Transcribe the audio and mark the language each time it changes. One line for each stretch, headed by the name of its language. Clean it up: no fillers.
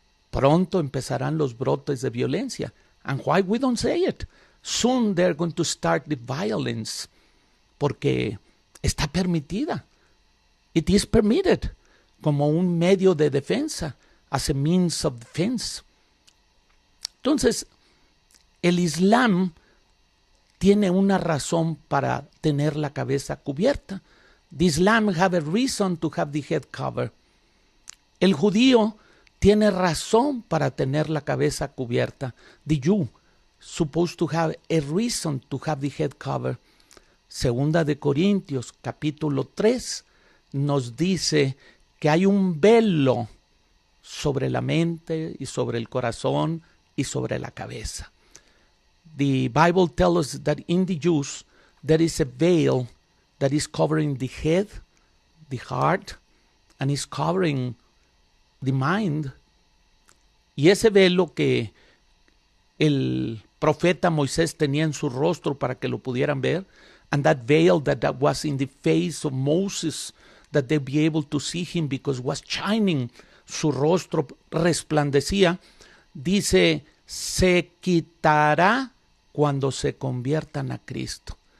Spanish: Pronto empezarán los brotes de violencia.
English: And why we don't say it? Soon they're going to start the violence.
Spanish: Porque está permitida.
English: It is permitted.
Spanish: Como un medio de defensa.
English: As a means of defense.
Spanish: Entonces, el Islam tiene una razón para tener la cabeza cubierta.
English: The Islam have a reason to have the head covered.
Spanish: El judío tiene razón para tener la cabeza cubierta.
English: The Jew supposed to have a reason to have the head covered.
Spanish: Segunda de Corintios, capítulo 3, nos dice que hay un velo sobre la mente y sobre el corazón y sobre la cabeza.
English: The Bible tells us that in the Jews there is a veil that is covering the head, the heart, and is covering the mind.
Spanish: Y ese velo que el profeta Moisés tenía en su rostro para que lo pudieran ver,
English: and that veil that was in the face of Moses, that they'd be able to see him because was shining,
Spanish: su rostro resplandecía, dice, se quitará cuando se conviertan a Cristo.